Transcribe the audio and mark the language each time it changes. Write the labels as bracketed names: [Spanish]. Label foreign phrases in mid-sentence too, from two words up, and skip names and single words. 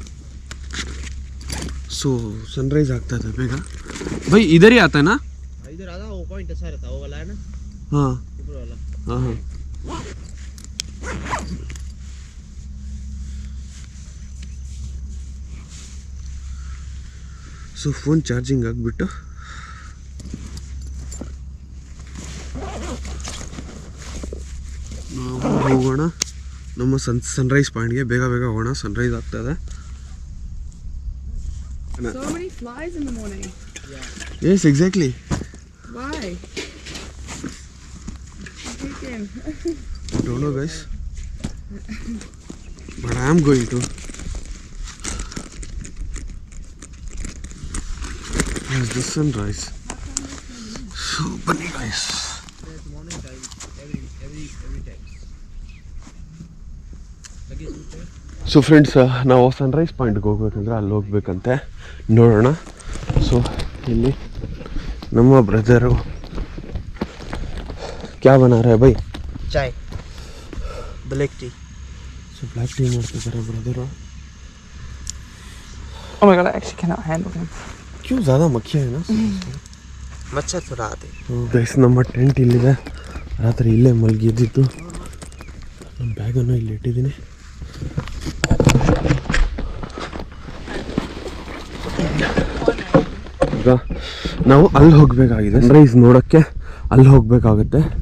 [Hindi] सो सनराइज आता था बेगा भाई, इधर ही आता है ना? इधर आधा वो पॉइंट ऐसा रहता है, वो वाला है ना? हाँ ऊपर वाला. हाँ. [Kannada] ಸೊ [English] phone charging [Kannada] ಆಗಿಬಿಟ್ಟು ನಾವು ಹೋಗೋಣ ನಮ್ಮ [English] sunrise point. [Kannada] ಬೇಗ ಹೋಗೋಣ, ಸನ್ರೈಸ್ ಆಗ್ತದೆ. [English] So many flies in the morning. Yes, exactly. Why? I don't know guys, but I am going to. Here's the sunrise. So funny guys. There's morning time every time. [Kannada] ಸೊ ಫ್ರೆಂಡ್ಸ್, ನಾವು [English] sunrise point [Kannada] ಹೋಗ್ಬೇಕಂದ್ರೆ ಅಲ್ಲಿ ಹೋಗ್ಬೇಕಂತೆ, ನೋಡೋಣ. ಸೊ ಇಲ್ಲಿ ನಮ್ಮ ಬ್ರದರು [Hindi] क्या बना रहे भाई? [English] chai, black tea. [Kannada] ಸೊ [English] black tea [Kannada] ಮಾಡ್ತಿದ್ದಾರೆ ಬ್ರದರು. [English] Oh my god, I actually cannot handle him. [Hindi] क्यों ज़्यादा मक्खी है ना? मच्छर थोड़ा आते. [Kannada] ಗೈಸ್, ನಮ್ಮ ಟೆಂಟ್ ಇಲ್ಲಿದೆ, ರಾತ್ರಿ ಇಲ್ಲೇ ಮಲಗಿದ್ದಿತ್ತು. ನಮ್ಮ ಬ್ಯಾಗನ್ನು ಇಲ್ಲಿ ಇಟ್ಟಿದ್ದೀನಿ. ಈಗ ನಾವು ಅಲ್ಲಿ ಹೋಗಬೇಕಾಗಿದೆ, ಸನ್ರೈಸ್ ನೋಡೋಕ್ಕೆ ಅಲ್ಲಿ ಹೋಗಬೇಕಾಗುತ್ತೆ.